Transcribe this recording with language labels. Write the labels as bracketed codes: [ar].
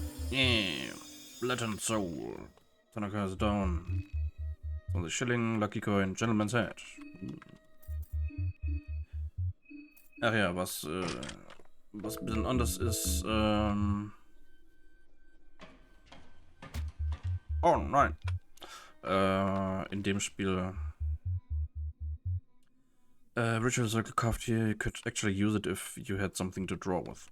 [en] Yeah, blood and soul. Tanaka is down. On the shilling, lucky coin, gentleman's hat. [de] Ach ja, was ein bisschen anders ist, oh nein. In dem Spiel [en] Ritual Circle carved here, you could actually use it if you had something to draw with.